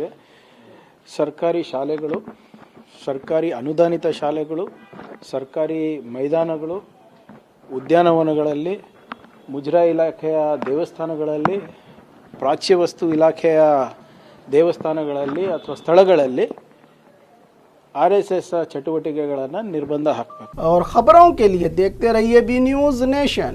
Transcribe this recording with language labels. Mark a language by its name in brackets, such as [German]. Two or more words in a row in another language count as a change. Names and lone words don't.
[Kannada] ಸರ್ಕಾರಿ ಶಾಲೆಗಳು, ಸರ್ಕಾರಿ ಅನುದಾನಿತ ಶಾಲೆಗಳು, ಸರ್ಕಾರಿ ಮೈದಾನಗಳು, ಉದ್ಯಾನವನಗಳಲ್ಲಿ, ಮುಜರಾಯಿ ಇಲಾಖೆಯ ದೇವಸ್ಥಾನಗಳಲ್ಲಿ, ಪ್ರಾಚ್ಯ ವಸ್ತು ಇಲಾಖೆಯ ದೇವಸ್ಥಾನಗಳಲ್ಲಿ ಅಥವಾ ಸ್ಥಳಗಳಲ್ಲಿ RSS ಚಟುವಟಿಕೆಗಳನ್ನು ನಿರ್ಬಂಧ ಹಾಕಬೇಕು. [Hindi] और खबरों के लिए देखते रहिए बी न्यूज नेशन।